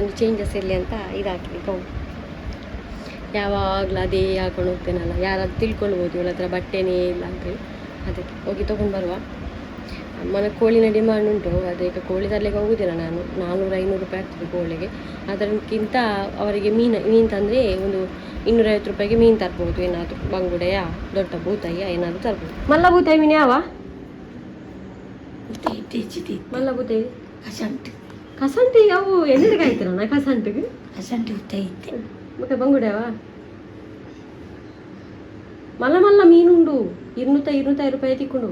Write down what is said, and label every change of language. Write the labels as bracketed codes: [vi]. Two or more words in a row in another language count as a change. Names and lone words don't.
[kn] ಇವತ್ತೊಂದು ಚೇಂಜಸ್ ಇರಲಿ ಅಂತ ಇದು ಹಾಕಿದೆ ಗೌನ್. ಯಾವಾಗಲೂ ಅದೇ ಹಾಕೊಂಡು ಹೋಗ್ತೇನಲ್ಲ, ಯಾರಾದ್ರೂ ತಿಳ್ಕೊಳ್ಬೋದು ಇವಳ ಹತ್ರ ಬಟ್ಟೆನೇ ಇಲ್ಲ ಅಂತೇಳಿ. ಅದಕ್ಕೆ ಹೋಗಿ ತೊಗೊಂಡು ಬರುವ. ಅಮ್ಮನ ಕೋಳಿನ ಡಿಮಾಂಡ್ ಉಂಟು, ಅದಕ್ಕೆ ಕೋಳಿ ತರಲಿಕ್ಕೆ ಹೋಗುದಿಲ್ಲ ನಾನು. 400-500 ರೂಪಾಯಿ ಆಗ್ತದೆ ಕೋಳಿಗೆ. ಅದಕ್ಕಿಂತ ಅವರಿಗೆ ಮೀನು ತಂದರೆ ಒಂದು 250 ರೂಪಾಯಿಗೆ ಮೀನು ತರ್ಬೋದು. ಏನಾದರೂ ಬಂಗುಡೆಯ ದೊಡ್ಡ ಬೂತಾಯಿಯ ಏನಾದರೂ ತರ್ಬೋದು. ಮಲ್ಲ ಬೂತಾಯಿ ಮೀನು ಯಾವ ಮಲ್ಲ ಬೂತಾಯಿ ಕಸಂಟಿ ಅವು ಎಣ್ಣೆಗೆ ಆಯ್ತಾರಣ್ಣ ಕಸಂಟಿಗೆ ಮತ್ತೆ ಬಂಗುಡೆಯವ ಮಲ್ಲ ಮಲ್ಲ ಮೀನುಂಡು 200-250 ರೂಪಾಯಿ ತಿಕ್ಕೊಂಡು